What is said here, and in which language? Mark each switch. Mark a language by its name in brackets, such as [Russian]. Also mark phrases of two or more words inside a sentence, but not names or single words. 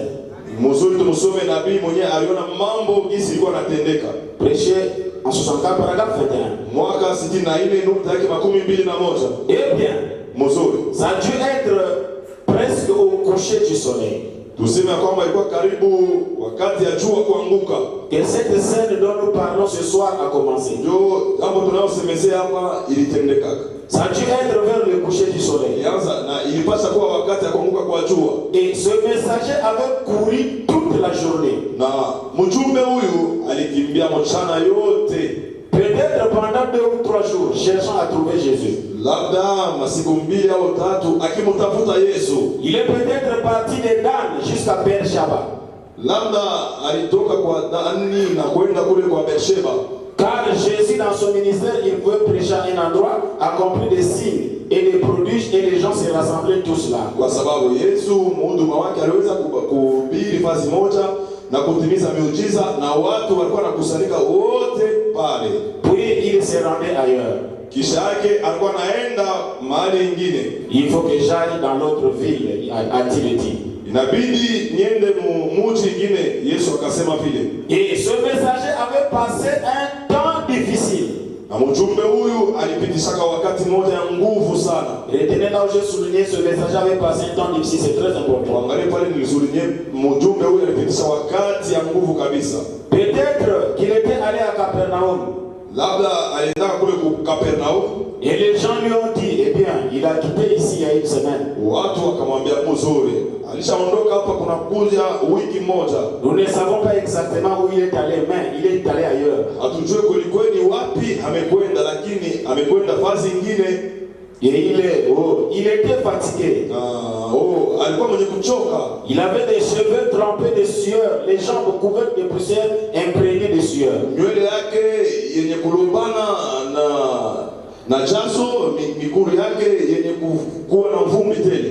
[Swahili] Mzuri tumsome nabii mwenye aliona mambo jinsi ilikuwa yanatendeka. [French] Prêché en 64 paragraphe 21. [Swahili] Mwaka 64 nukta yake 21. [French] Eh bien, [Swahili] mzuri. [French] Ça a dû être presque au coucher du soleil. [Swahili] Tuseme kwamba ilikuwa karibu wakati ya jua kuanguka. [French] Que cette scène dont nous parlons ce soir a commencé. [Swahili] Ndio hapo tunayosemezea hapa ilitendeka. [French] Ça a dû être vers le coucher du soleil. [Swahili] Ilianza na ilipaswa kuwa wakati ya kuanguka kwa jua. [French] Et ce messager avait couru toute la journée. [Swahili] Na mjumbe huyu alikimbia mchana yote. [French] Peut-être pendant 2 ou 3 jours, cherchant à trouver Jésus. [Swahili] Labda masiku 2 au 3 akimtafuta Yesu. [French] Il est peut-être parti de Dan jusqu'à Beersheba. [Swahili] Labda alitoka kwa Dani na kwenda kule kwa Beersheba. [French] Car Jésus dans son ministère, il pouvait prêcher à un endroit, accomplir des signes et des prodiges et les gens se rassemblaient tous là. [Swahili] Kwa sababu Yesu mhuduma wake aliweza kuhubiri fasi moja na kutimiza miujiza na watu walikuwa nakusanyika wote pale. [French] Puis il se rendait ailleurs. [Swahili] Kisha yake alikuwa anaenda mahali nyingine. [French] Il faut que j'aille dans l'autre ville, a-t-il dit. [Swahili] Inabidi niende mji nyingine. Yesu akasema vile. [French] Et ce messager avait passé un temps difficile. [Swahili] Na mjumbe huyu alipitishaka wakati mmoja ya nguvu sana. [French] Retenez là où j'ai souligné, ce message avait passé un temps difficile, c'est très important. [Swahili] Angalia pale nilisulinie mjumbe huyu alipitisha wakati ya nguvu kabisa. [French] Peut-être qu'il était allé à Capernaum. [Swahili] Labda alienda kule ku Capernaum. [French] Et les gens lui ont dit, eh bien, il a quitté ici il y a une semaine. [Swahili] Watu wakamwambia mzuri, alishaondoka hapa kuna kuja wiki moja. [French] Nous ne savons pas exactement où il est allé, mais il est allé ailleurs. [Swahili] Hatujue kweli kweli wapi amekwenda, lakini amekwenda fasi nyingine. [French] Et il était fatigué. [Swahili] Alikuwa mwenye kuchoka. [French] Il avait des cheveux trempés de sueur, les jambes couvertes de poussière, imprégnées de sueur. [Swahili] Nywele yake yenye kulumbana na jasho, miguu yake yenye kuwa na vumbi tele.